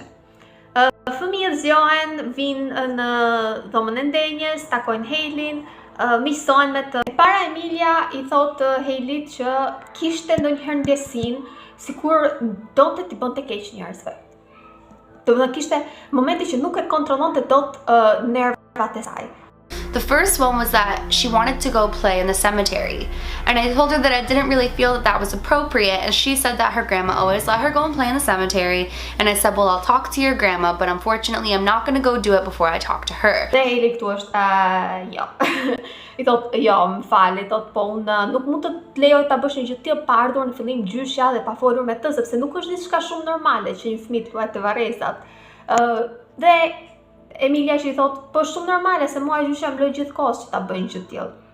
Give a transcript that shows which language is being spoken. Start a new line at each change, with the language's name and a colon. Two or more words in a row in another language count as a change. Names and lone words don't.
Albanian: Fëmijët zgjohen, vinë në dhomën e ndenjes, takojnë Haileyn, miqësohen me të. Para Emilia i thot Haileyt që kishte ndonjëherë ndjesin sikur donte t'i bënte keq njerëzve. Domethënë kishte momente që nuk e kontrollonte dot nervat e saj.
English: The first one was that she wanted to go play in the cemetery, and I told her that I didn't really feel that that was appropriate, and she said that her grandma always let her go and play in the cemetery, and I said, well, I'll talk to your grandma, but unfortunately I'm not going to go do it before I talk to her.
Albanian: Dhe Hailey këtu është, jo. I thot, jo, më fal, i thot, po unë nuk mund të lejoj ta bësh një gjë tillë pa ardhur në fillim gjyshja dhe pa folur me të, sepse nuk është diçka shumë normale që një fëmijë të luajë te varrezat. Dhe Emilia që i thot, po shumë normale se mua gjyshja më lë gjithkohës që ta bëj një gjë tillë.